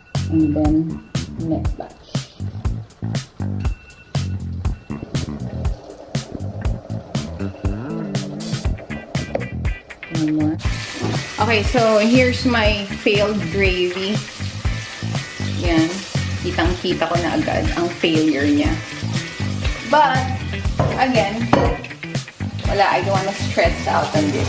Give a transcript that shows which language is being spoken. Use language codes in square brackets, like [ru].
[en] And then, next batch. One more. Okay, so here's my failed gravy. [tl] Yan. Kitang-kita ko na agad ang failure niya. [en] But, again, wala, I don't wanna stress out on this.